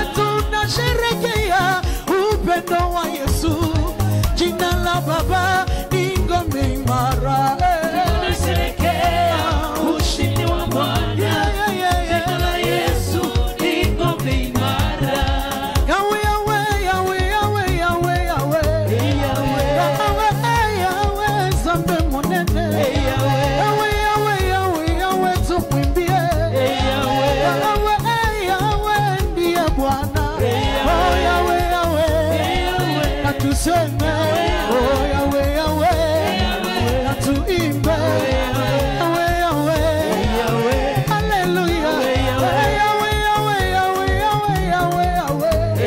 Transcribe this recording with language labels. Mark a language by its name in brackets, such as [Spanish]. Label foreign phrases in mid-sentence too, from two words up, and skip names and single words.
[Swahili] Tunasherehekea upendo wa Yesu, jina la Baba ni ngome imara. Tunasherehekea ushindi wa Bwana, jina la Yesu ni ngome imara. Yawe, Yawe, Yawe, Yawe, Yawe, Yawe, Yawe, Yawe, [Lingala] Zambe monene. [Swahili] Yawe, Yawe, Yawe, Yawe, tumwimbie. Yawe, Yawe, ndiye Bwana. Oh, Yawe, Yawe, natuseme. Oh, Yawe, Yawe, natuimbe. Yawe, Yawe, haleluya. Yawe, Yawe, Yawe, Yawe, Yawe, Yawe.